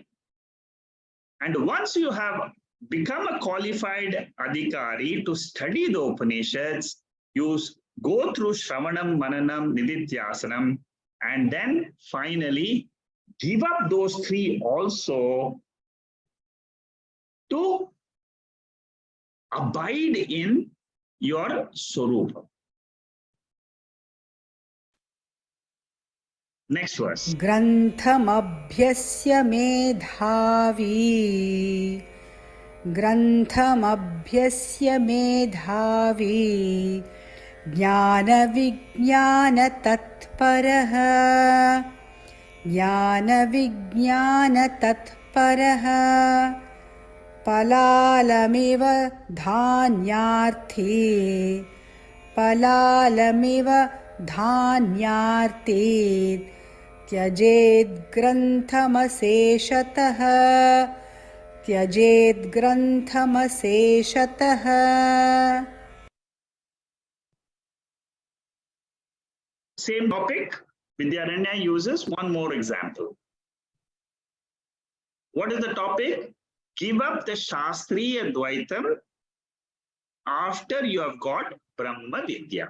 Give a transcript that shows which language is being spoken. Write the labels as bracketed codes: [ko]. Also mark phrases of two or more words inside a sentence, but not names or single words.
[en] And once you have become a qualified adhikari to study the Upanishads, you go through [sa] Shravanam, Mananam, Nididhyasanam, [en] and then finally give up those three also to abide in your Swarupa. Next verse. [sa] Granthamabhyasya medhavi Granthamabhyasya medhavi Jnana vijnana tatparaha Jnana vijnana tatparaha Palalamiva dhanyarthi Palalamiva dhanyarthi Tyajed granthamaseshatah Tyajed granthamaseshatah. [en] Same topic, Vidyaranya uses one more example. What is the topic? Give up the [sa] shastriya Dwaitam [en] after you have got [sa] Brahma Vidya.